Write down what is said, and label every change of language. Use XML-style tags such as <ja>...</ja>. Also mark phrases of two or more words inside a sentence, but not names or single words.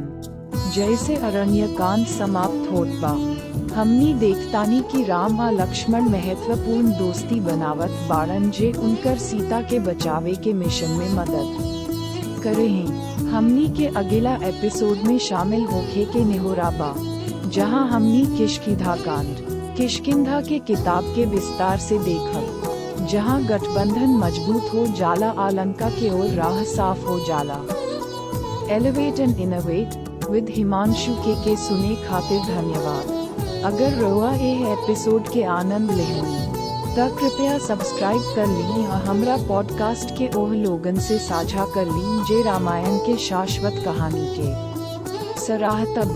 <bho>जैसे अरण्यकांड समाप्त होत बा, हमनी देखतानी कि राम आ लक्ष्मण महत्वपूर्ण दोस्ती बनावत बाड़न, जे उनकर सीता के बचावे के मिशन में मदद करे हैं। हमनी के अगला एपिसोड में शामिल होखे के निहोरा बा, जहां हमनी किष्किंधा कांड किष्किंधा के किताब के विस्तार से देखल, जहां गठबंधन मजबूत हो जाला आ लंका के ओर राह साफ हो जाला। एलिवेट एंड इनोवेट विद हिमांशु के सुने खातिर धन्यवाद। अगर रोआ ए एपिसोड के आनंद लेहनी त कृपया सब्सक्राइब कर ली और हमरा पॉडकास्ट के ओह लोगन से साझा कर ली जे रामायण के शाश्वत कहानी के सराहता बा।</bho>